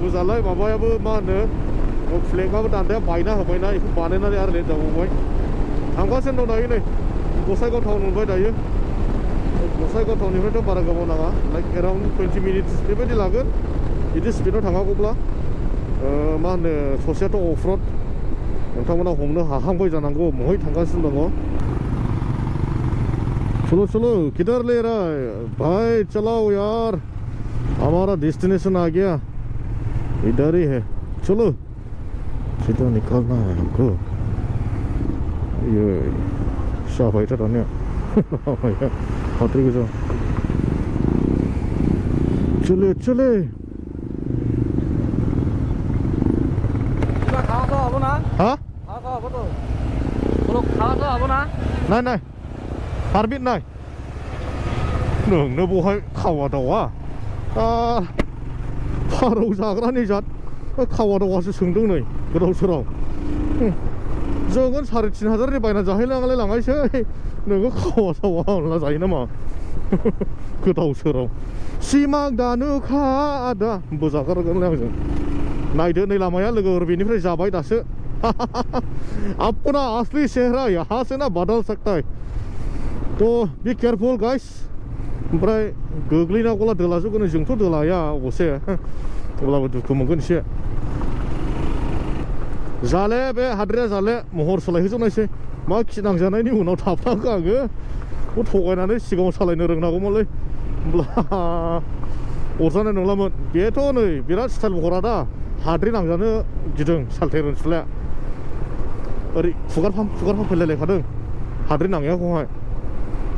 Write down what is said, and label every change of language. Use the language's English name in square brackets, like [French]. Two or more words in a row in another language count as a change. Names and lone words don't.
[Bodo] जालाय माबायाबो मा होनो फ्लेगआबो दान्दाया बायना होबायना बेखौ बानायनानै आरो लेट जाबावबाय थांगासिनो दं दायो नै गसाइगाव टाउन मोनबाय दायो गसाइगाव टाउननिफ्रायथ' बारा गोबाव नाङा [English] like around 20 minutes [Bodo] बेबायदि लागोन बिदि स्पिडाव थाङागौब्ला मा होनो ससेयाथ' अफ रड नोंथांमोना हमनो हाहांबाय जानांगौ महाय थांगासिनो दङ [Hindi] चलो किधर ले रहा है भाई चलाओ यार हमारा डेस्टिनेशन आ गया इधर ही है चलो सीधा निकलना है हमको ये शाबाश रानिया हाथरी के जाओ चले हाँ नहीं [Bodo] हारबिट नाय नोंनो बहाय खावा दाउआ फारौ जाग्रानि जात खावा दाउआसो सोंदों नै गोदाव सोराव जोङो 3,500 बायना जाहैलाङालाय लाङायसै नोङो खावा दाउआ अनला जायो नामा गोदाव सोराव सिमां दानुखा आदा बोजागारगोनलै आंजों नायदो नै लामाया लोगोफोर बेनिफ्राय जाबाय दासो [Hindi] अपना असली चेहरा यहाँ से ना बदल सकता है [Bodo] तो बी [English] careful guys [Bodo] ओमफ्राय गोग्लैनांगौला दोलाजोबगोन जोंथ' दोलाया अबसे अब्लाबो दुखु मोनगोन एसे जाले बे हाद्रिया जाले महर सोलायहोजोबनायसै मा खिनांजानायनि उनाव थाबथाखो आङो थगायनानै सिगाङाव सालायनो रोंनांगौमोनलै होमब्ला अरजानाय नंलामोन बेथ' नै बिराद स्टाइल महरा दा हाद्रि नांजानो गिदों सालथेर ओनसुलाया ओरै खुगारफाम फैलायलायखादों हाद्रि नांनायाखौहाय